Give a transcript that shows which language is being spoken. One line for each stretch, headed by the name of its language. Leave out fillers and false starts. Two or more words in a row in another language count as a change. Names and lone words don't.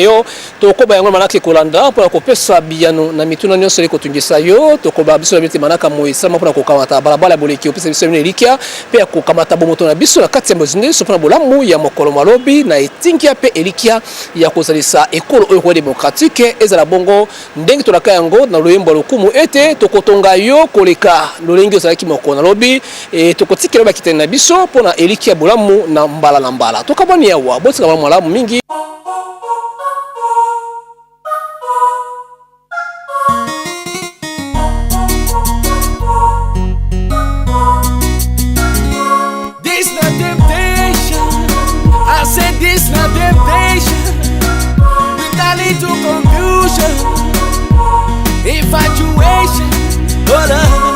Lingala: yo tokoba yango manaka kolanda pour kopesa biyano na mituna nyonso le kotungisa yo tokoba biso na biti manaka moisama pour kokamata balabala boleki opesa biso ne likia pe kokamata bomoto na biso na kati ya mozinde so pour bolamu ya mokolo malobi na etinkia pe elikia ya kozalisa ekolo oyo démocratique ezala bongo ndenge tolaka yango na loyembo lokumu ete tokotonga yo koleka lengi ozalaki moko na lobi tokotikela bakitani na biso pona elikia bolamu na mbala tokabani awa botika balamu malamu mingi
English: This not temptation, I said this not temptation, with a little confusion, infatuation, hold on.